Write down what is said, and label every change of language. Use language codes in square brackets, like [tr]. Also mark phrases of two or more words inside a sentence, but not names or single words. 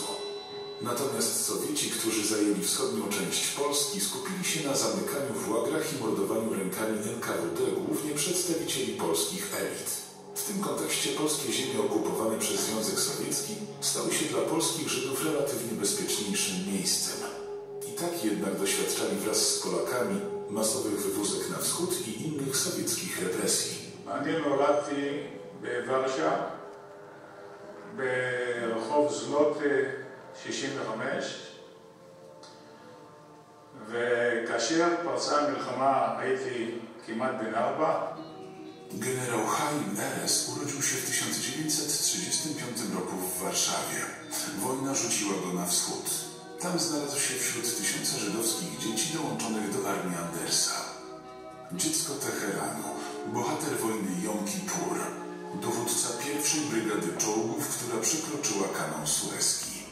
[pl] Natomiast Sowieci, którzy zajęli wschodnią część Polski, skupili się na zamykaniu w łagrach i mordowaniu rękami NKWD głównie przedstawicieli polskich elit. W tym kontekście polskie ziemie okupowane przez Związek Sowiecki stały się dla polskich Żydów relatywnie bezpieczniejszym miejscem. I tak jednak doświadczali wraz z Polakami masowych wywózek na wschód i innych sowieckich represji. [he] אני נולדתי בוורשה, ברחוב זנות 65, וכאשר פרצה המלחמה הייתי כמעט בן 4. [pl] Generał Chaim Erez urodził się w 1935 roku w Warszawie. Wojna rzuciła go na wschód. Tam znalazł się wśród tysiąca żydowskich dzieci dołączonych do Armii Andersa. Dziecko Teheranu, bohater wojny Jom Kippur, dowódca pierwszej brygady czołgów, która przekroczyła kanał Suezki.